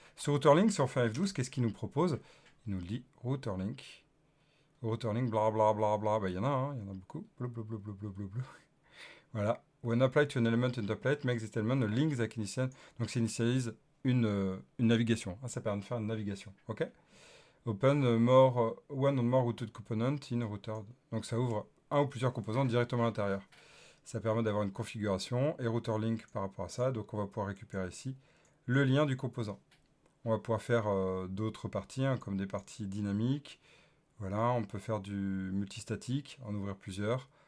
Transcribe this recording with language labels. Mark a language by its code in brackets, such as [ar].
[fr] Ce router link, si on fait un F12, qu'est-ce qu'il nous propose? Il nous le dit router link. Router link, blablabla. Bah, il y en a, hein, il y en a beaucoup. Blablabla. Voilà. [en] When applied to an element in the plate, make this element a link that initialize. [fr] Donc, ça initialise une navigation. Ah, ça permet de faire une navigation. Ok. [en] Open one or more routed component in router. [fr] Donc, ça ouvre un ou plusieurs composants directement à l'intérieur. Ça permet d'avoir une configuration et router link par rapport à ça. Donc, on va pouvoir récupérer ici le lien du composant. On va pouvoir faire d'autres parties, hein, comme des parties dynamiques. Voilà, on peut faire du multistatique, en ouvrir plusieurs.